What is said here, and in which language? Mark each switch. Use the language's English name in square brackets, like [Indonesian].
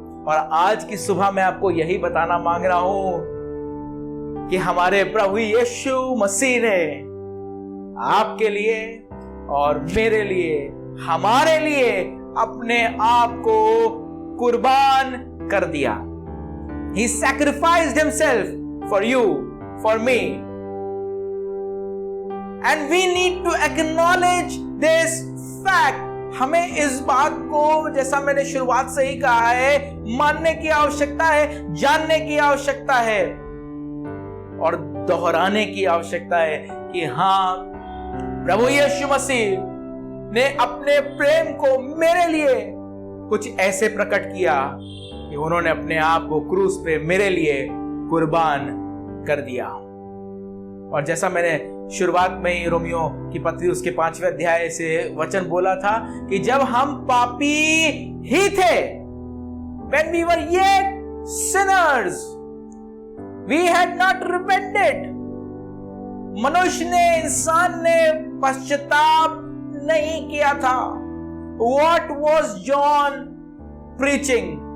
[Hindi] और आज की सुबह मैं आपको यही बताना मांग रहा हूं कि हमारे प्रभु यीशु मसीह ने आपके लिए और मेरे लिए, हमारे लिए अपने आप को कुर्बान कर दिया। [English] He sacrificed himself for you, for me. And we need to acknowledge this fact. [Hindi] हमें इस बात को, जैसा मैंने शुरुआत से ही कहा है, मानने की आवश्यकता है, जानने की आवश्यकता है और दोहराने की आवश्यकता है कि हाँ, प्रभु यीशु मसीह ने अपने प्रेम को मेरे लिए कुछ ऐसे प्रकट किया कि उन्होंने अपने आप को क्रूस पे मेरे लिए कुर्बान कर दिया। और जैसा मैंने शुरुआत में ही रोमियो की पत्री उसके 5वें अध्याय से वचन बोला था कि जब हम पापी ही थे, [English] when we were yet sinners, we had not repented. [Hindi] मनुष्य ने, इंसान ने पश्चाताप नहीं किया था। [English] What was John preaching?